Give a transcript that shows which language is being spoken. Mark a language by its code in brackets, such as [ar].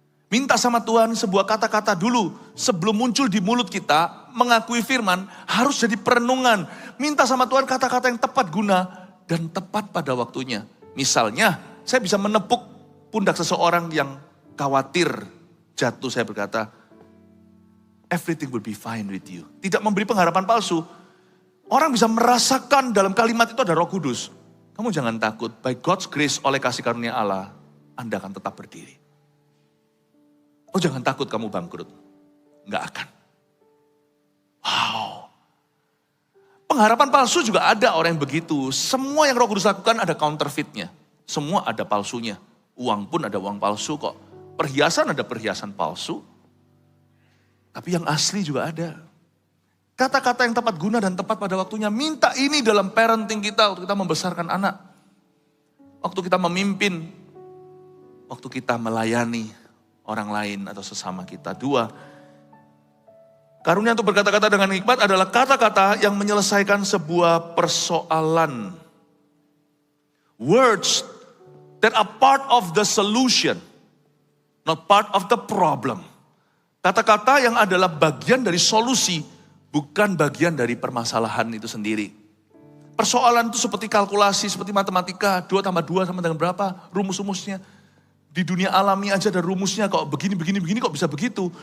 [id] Minta sama Tuhan sebuah kata-kata dulu. Sebelum muncul di mulut kita, mengakui firman, harus jadi perenungan. Minta sama Tuhan kata-kata yang tepat guna dan tepat pada waktunya. Misalnya, saya bisa menepuk pundak seseorang yang khawatir jatuh. Saya berkata, [en] everything will be fine with you. [id] Tidak memberi pengharapan palsu. Orang bisa merasakan dalam kalimat itu ada Roh Kudus. Kamu jangan takut, [en] by God's grace [id] oleh kasih karunia Allah, Anda akan tetap berdiri. Oh jangan takut kamu bangkrut. Enggak akan. Wow. Pengharapan palsu juga ada orang yang begitu. Semua yang Roh Kudus lakukan ada counterfeitnya. Semua ada palsunya. Uang pun ada uang palsu kok. Perhiasan ada perhiasan palsu. Tapi yang asli juga ada. Kata-kata yang tepat guna dan tepat pada waktunya. Minta ini dalam parenting kita waktu kita membesarkan anak. Waktu kita memimpin. Waktu kita melayani orang lain atau sesama kita. 2. Karunia untuk berkata-kata dengan hikmat adalah kata-kata yang menyelesaikan sebuah persoalan. [en] Words that are part of the solution. Not part of the problem. [id] Kata-kata yang adalah bagian dari solusi. Bukan bagian dari permasalahan itu sendiri. Persoalan itu seperti kalkulasi, seperti matematika. 2 tambah 2 sama dengan berapa? Rumus-rumusnya. Di dunia alami aja ada rumusnya. Kok begini kok bisa begitu.